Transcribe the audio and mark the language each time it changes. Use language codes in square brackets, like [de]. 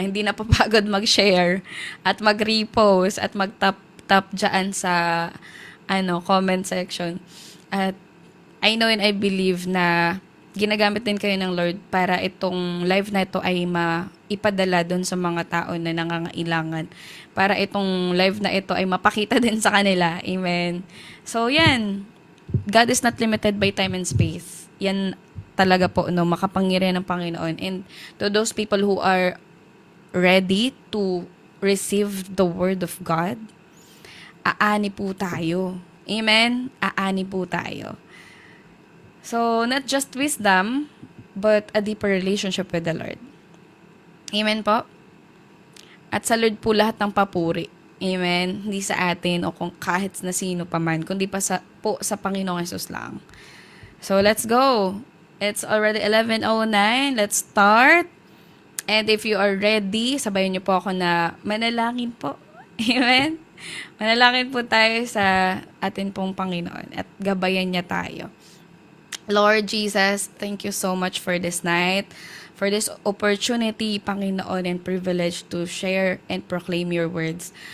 [tl] Hindi na papagod mag-share at mag-repost at mag-tap dyan sa comment section. At [en] I know and I believe [tl] na ginagamit din kayo ng Lord para itong live na ito ay maipadala doon sa mga tao na nangangailangan. Para itong live na ito ay mapakita din sa kanila. Amen. [en] So yan, God is not limited by time and space. [tl] Yan talaga po, no, makapangyarihan ng Panginoon. [en] And to those people who are ready to receive the Word of God, [tl] aani po tayo. [en] Amen? [tl] Aani po tayo. [en] So, not just wisdom, but a deeper relationship with the Lord. [tl] Amen po? At sa Lord po lahat ng papuri. Amen? Hindi sa atin o kung kahit na sino pa man, kundi pa sa Panginoong Hesus lang. [en] So, let's go. It's already 11:09. Let's start. And if you are ready, [tl] sabayan niyo po ako na manalangin po. [en] Amen? [tl] Manalangin po tayo sa atin pong Panginoon at gabayan niya tayo. [en] Lord Jesus, thank you so much for this night, for this opportunity, Panginoon, and privilege to share and proclaim your words.